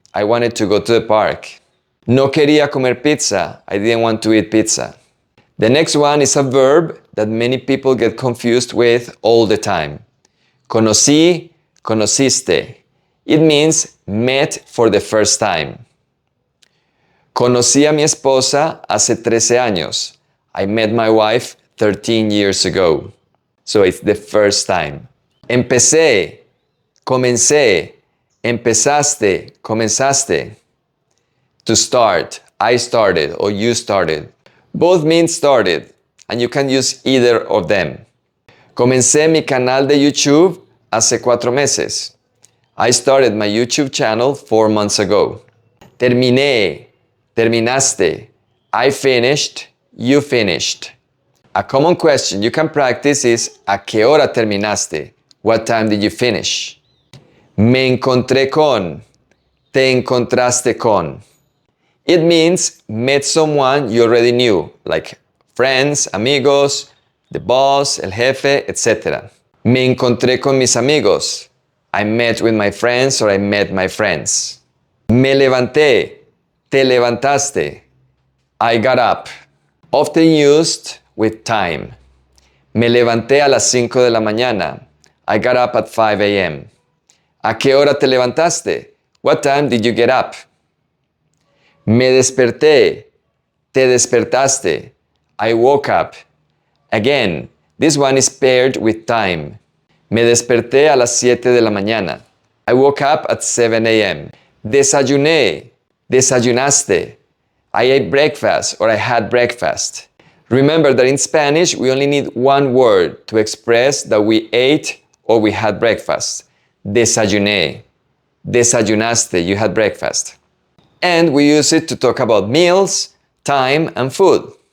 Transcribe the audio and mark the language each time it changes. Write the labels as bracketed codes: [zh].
[en] I wanted to go to the park. [es] No quería comer pizza. [en] I didn't want to eat pizza. The next one is a verb that many people get confused with all the time. [es] Conocí, conociste. [en] It means met for the first time. [es] Conocí a mi esposa hace 13 años. [en] I met my wife 13 years ago. So it's the first time. [es] Empecé, comencé, empezaste, comenzaste. [en] To start, I started or you started. Both mean started, and you can use either of them. [es] Comencé mi canal de YouTube hace 4 meses. [en] I started my YouTube channel 4 months ago. [es] Terminé, terminaste. [en] I finished, you finished. A common question you can practice is [es] ¿a qué hora terminaste? [en] What time did you finish? [es] Me encontré con, te encontraste con. [en] It means met someone you already knew, like friends, amigos, the boss, el jefe, etc. [es] Me encontré con mis amigos. [en] I met with my friends or I met my friends. [es] Me levanté, te levantaste. [en] I got up. Often used with time. [es] Me levanté a las 5 de la mañana. [en] I got up at 5 a.m. [es] ¿A qué hora te levantaste? [en] What time did you get up? [es] Me desperté, te despertaste. [en] I woke up. Again, this one is paired with time. [es] Me desperté a las 7 de la mañana. [en] I woke up at 7 a.m. [es] Desayuné, desayunaste. [en] I ate breakfast or I had breakfast. Remember that in Spanish, we only need one word to express that we ate or we had breakfast. Desayuné. Desayunaste, you had breakfast. And we use it to talk about meals, time, and food.